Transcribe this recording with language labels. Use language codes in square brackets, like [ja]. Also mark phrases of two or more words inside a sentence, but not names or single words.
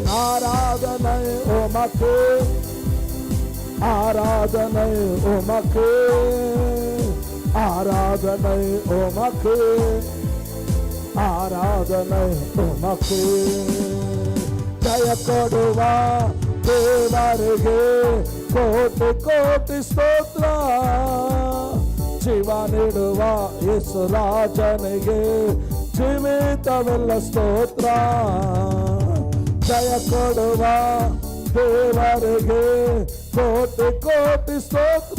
[ta] ஆராதனை உமக்கே, ஆராதனை உமக்கே, ஆராதனை உமக்கே, ஆராதனை உமக்கே. [kn] ಜಯ ಕೊಡುವ ದೇವರಿಗೆ ಕೋಟಿ ಕೋಟಿ ಸ್ತೋತ್ರ. ಜೀವ ನೀಡುವ ಯೇಸು ರಾಜನಿಗೆ ಜೀವಿತವೆಲ್ಲ ಸ್ತೋತ್ರ. ಜಯ ಕೊಡುವ ದೇವರಿಗೆ ಕೋಟಿ ಕೋಟಿ ಸ್ತೋತ್ರ.